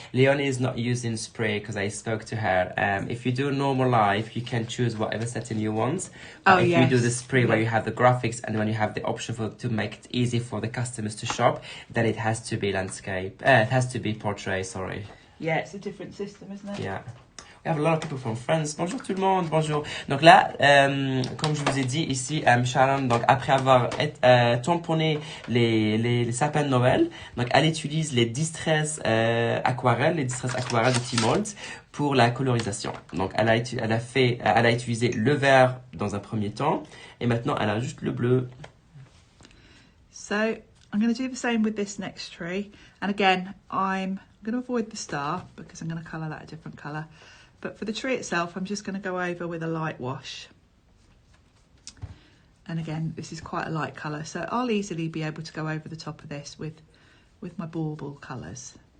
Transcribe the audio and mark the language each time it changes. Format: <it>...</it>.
<en>Leonie is not using spray because I spoke to her. If you do normal live, you can choose whatever setting you want. But if you do the spray where you have the graphics and when you have the option to make it easy for the customers to shop, then it has to be landscape. It has to be portrait, sorry. Yeah, it's a different system, isn't it? Yeah. We have a lot of people from France.</en> <fr>Bonjour tout le monde, bonjour. Donc là, comme je vous ai dit ici, Sharon, donc après avoir tamponné les sapins de Noël, donc elle utilise les distress aquarelles de Timold pour la colorisation. Donc elle a utilisé le vert dans un premier temps et maintenant elle a juste le bleu.</fr> <en>So I'm going to do the same with this next tree, and again I'm going to avoid the star because I'm going to colour that a different colour. But for the tree itself, I'm just going to go over with a light wash. And again, this is quite a light colour, so I'll easily be able to go over the top of this with my bauble colours.</en>